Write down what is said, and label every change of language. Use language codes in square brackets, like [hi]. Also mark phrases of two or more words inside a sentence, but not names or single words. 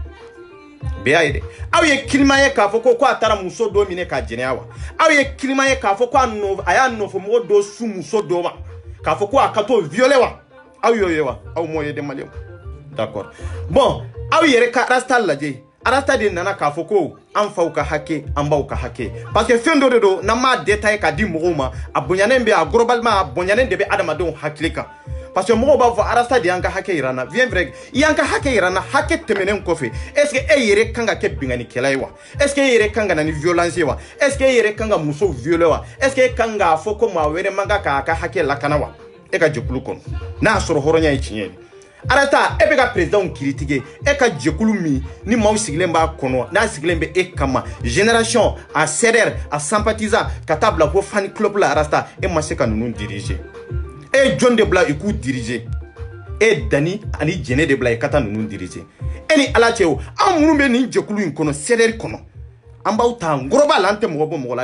[bm] bɛɛ y'a ye dɛ aw ye Kilima ye k'a fɔ ko a taara muso dɔ minɛ k'a jɛnɛya wa aw ye Kilima ye k'a fɔ ko a y'a nɔfɛmɔgɔ dɔ su muso dɔ ma k'a fɔ ko a ka t'o violer wa aw y'o ye wa aw m'o ye dɛ maliyɛnw [fr] d'accord bon [bm] aw yɛrɛ ka arasta lajɛ arasta de nana k'a fɔ ko an faw ka hakɛ an baw ka hakɛ [fr] parce que [bm] fɛn dɔ de don n'an m'a détaillé k'a di mɔgɔw ma a bonyanen bɛ a globalement a bonyanen de bɛ adamadenw hakili kan [fr] parce que [bm] mɔgɔw b'a fɔ arasta de y'an ka hakɛ yira n na [fr] bien vrai [bm] i y'an ka hakɛ yira n na hakɛ tɛmɛnen kɔfɛ [fr] est ce que [bm] e yɛrɛ kan ka kɛ binganikɛla ye wa [fr] est ce que [bm] e yɛrɛ kan ka na ni violence ye wa [fr] est ce que [bm] e yɛrɛ kan ka musow violer wa [fr] est ce que [bm] e kan k'a fɔ ko maa wɛrɛ man kan k'a ka hakɛ lakana wa e ka jɛkulu kɔnɔ n'a sɔrɔ hɔrɔnya ye tiɲɛ ye arata e bɛ ka [fr] président critiquer [bm] e ka jɛkulu min ni maaw sigilen b'a kɔnɔ n'a sigilen bɛ e kama génération a CDR a sympathisant ka taa bila ko [en] fan club [bm] la arasta e ma se ka ninnu diriger e jɔn de bila i k'u diriger e Dani ani Jɛnɛ de bila i ka taa ninnu diriger e ni ala cɛ o an minnu bɛ nin jɛkulu in kɔnɔ CDR kɔnɔ an b'aw ta global an tɛ mɔgɔ bɔ mɔgɔ la